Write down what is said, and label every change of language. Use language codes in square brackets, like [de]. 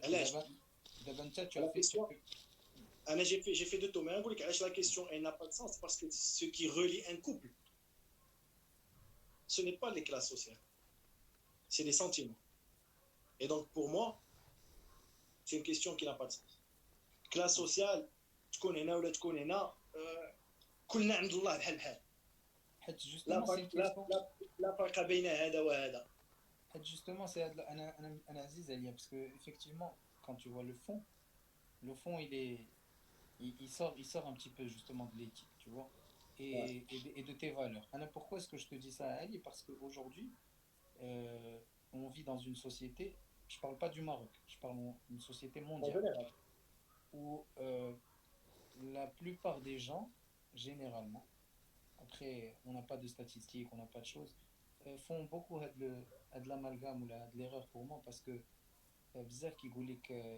[fr] j'ai fait de tout, mais la question elle n'a pas de sens parce que ce qui relie un couple, ce n'est pas les classes sociales, c'est les sentiments. Et donc pour moi, c'est une question qui n'a pas de sens. [ar] Classe sociale, تكون هنا ولا تكون هنا كلنا عند الله بحال بحال. لا فرق بين هذا وهذا. [fr] Justement, c'est un Aziz Alia, parce que effectivement, quand tu vois le fond il sort un petit peu justement de l'éthique, tu vois, et de tes valeurs. Alors, pourquoi est-ce que je te dis ça, Ali? Parce qu'aujourd'hui, on vit dans une société, je parle pas du Maroc, je parle d'une société mondiale, où la plupart des gens, généralement, après, on n'a pas de statistiques, on n'a pas de choses, font beaucoup de l'amalgame ou de l'erreur pour moi parce que [ar] بزاف كيقول لك